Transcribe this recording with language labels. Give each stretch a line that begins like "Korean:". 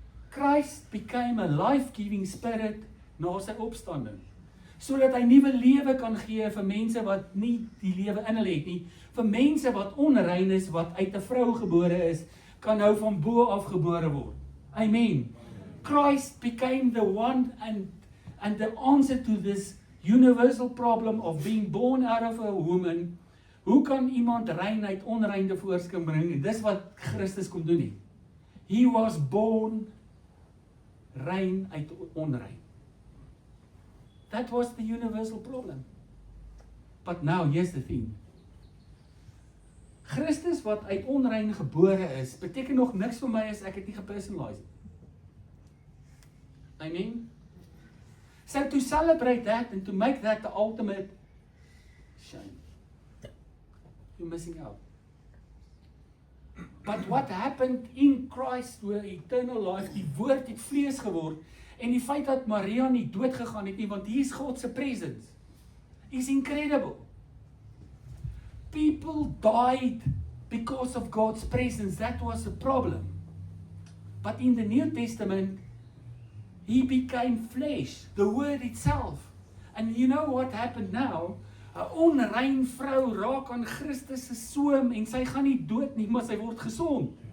English: Christ became a life-giving spirit
Afrikaans: na sy opstanding, sodat hy nuwe lewe kan gee vir mense wat nie die lewe in hulle het nie, vir mense wat onrein is, wat uit 'n vrou gebore is, kan nou van bo af gebore word.
English: Amen. Christ became the one and the answer to this universal problem of being born out of a woman.
Afrikaans: Hoe kan iemand rein uit onrein tevoorskyn bring? Dis wat Christus kom doen nie.
English: He was born
Afrikaans: rein uit onrein.
English: That was the universal problem. But now, here's the thing.
Afrikaans: Christus wat uit onrein gebore is, beteken nog niks vir my as ek het nie gepersonalize nie.
English: Amen? So to celebrate that and to make that the ultimate shame. You're missing out. But what happened in Christ were eternal life,
Afrikaans: die woord het vlees geword, en die feit dat Maria nie dood gegaan het nie, want hier is God se presence, is incredible.
English: People died because of God's presence. That was a problem. But in the New Testament, he became flesh, the word itself. And you know what happened now?
Afrikaans: 'n Onrein vrou raak aan Christus se soem en sy gaan nie dood nie, maar sy word gesond.